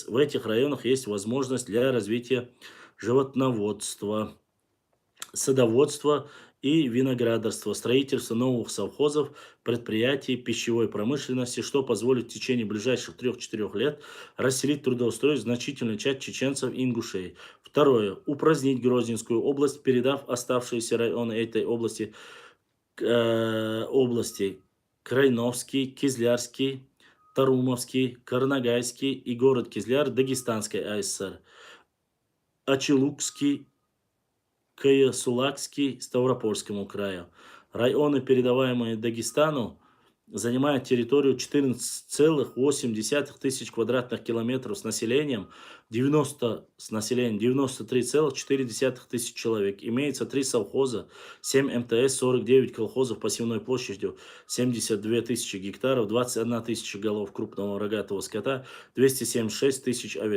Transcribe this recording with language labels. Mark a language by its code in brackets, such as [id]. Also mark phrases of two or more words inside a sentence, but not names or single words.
[ru] В этих районах есть возможность для развития животноводства, садоводства и виноградарства, строительства новых совхозов, предприятий пищевой промышленности, что позволит в течение ближайших 3-4 лет расселить, трудоустроить значительную часть чеченцев и ингушей. Второе. Упразднить Грозненскую область, передав оставшиеся районы этой области Крайновский, Кизлярский, Тарумовский, Карнагайский и город Кизляр Дагестанской АССР, Ачелукский, Каясулакский, Ставропольскому краю. Районы, передаваемые Дагестану, занимают территорию 14,8 тысяч квадратных километров с населением 93,4 тысяч человек. Имеется 3 совхоза, 7 МТС, 49 колхозов посевной площадью 72 тысячи гектаров, 21 тысяча голов крупного рогатого скота, 276 тысяч овец.